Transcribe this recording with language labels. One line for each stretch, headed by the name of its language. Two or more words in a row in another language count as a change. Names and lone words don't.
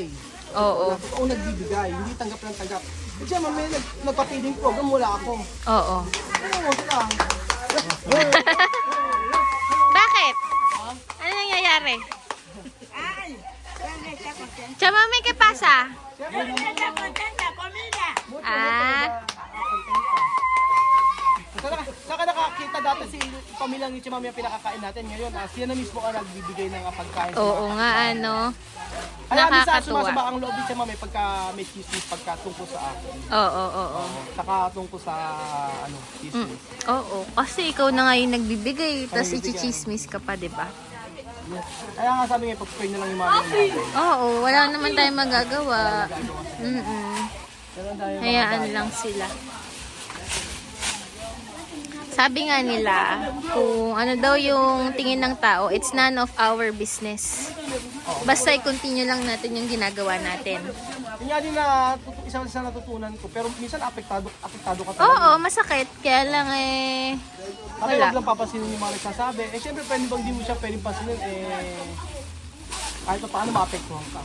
Filipino: Oo. Totoong nagbibigay, hindi tanggap ng tanggap. Siya may nagpa-feeding program, wala ako. Oo. Ano lang. Bakit? Ano nangyayari?
Spanish: Chamame, ¿qué pasa?
Filipino: Saka nakakita dati si pamilyang ni si Mami ang pinakakain natin. Ngayon, siya na mismo ang nagbibigay ng pagkain. Oo nga, ano. Kaya minsan Nakakatuwa. sumasaba ang loob din si Mami pagka may chismis, pagka tungkol sa akin. Oo. Saka tungkol sa chismis. Oo, kasi ikaw na nga yung nagbibigay, tapos Nagbibigay. ichichismis ka pa, di ba? Kaya nga sabi nga, pag-pray na lang yung Mami natin. Oo, wala naman tayong magagawa. Pero dahil Hayaan lang sila. Sabi nga nila, kung ano daw yung tingin ng tao,
English: it's none of our business.
Filipino: Basta i-continue lang natin yung ginagawa natin. yun nga din na isa natutunan ko. Pero minsan apektado ka talaga. Oo, masakit. Kaya lang Kaya wala. huwag lang papasinin yung mga nagsasabi. Siyempre, bang di mo siya pwedeng pasinin, kahit pa paano maapektuhan ka.